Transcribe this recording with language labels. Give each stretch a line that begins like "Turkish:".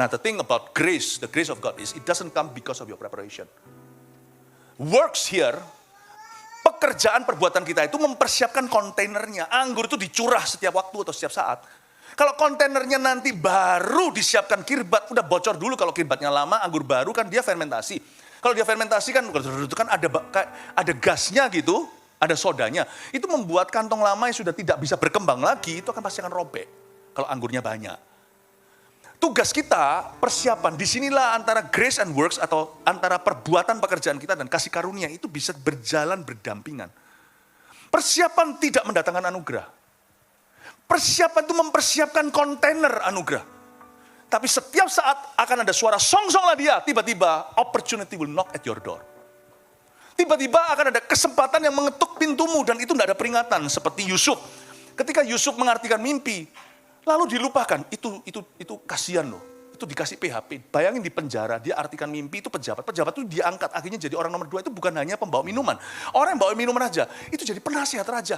English: Nah, the thing about grace, the grace of God is it doesn't come because of your preparation. Works here,
Indonesian: pekerjaan perbuatan kita itu mempersiapkan kontainernya. Anggur itu dicurah setiap waktu atau setiap saat. Kalau kontainernya nanti baru disiapkan kirbat, udah bocor dulu. Kalau kirbatnya lama, anggur baru kan dia fermentasi. Kalau dia fermentasi kan ada gasnya gitu, ada sodanya. Itu membuat kantong lama yang sudah tidak bisa berkembang lagi, itu pasti akan robek. Kalau anggurnya banyak. Tugas kita, persiapan, disinilah antara
English: grace and works
Indonesian: atau antara perbuatan pekerjaan kita dan kasih karunia itu bisa berjalan berdampingan. Persiapan tidak mendatangkan anugerah. Persiapan itu mempersiapkan kontainer anugerah. Tapi setiap saat akan ada suara song-songlah dia. Tiba-tiba
English: opportunity will knock at your door.
Indonesian: Tiba-tiba akan ada kesempatan yang mengetuk pintumu dan itu tidak ada peringatan. Seperti Yusuf. Ketika Yusuf mengartikan mimpi, lalu dilupakan. Itu kasihan loh. Itu dikasih PHP. Bayangin di penjara, dia artikan mimpi, itu pejabat. Pejabat itu diangkat, akhirnya jadi orang nomor 2 itu bukan hanya pembawa minuman. Orang yang bawa minuman aja, itu jadi penasihat raja.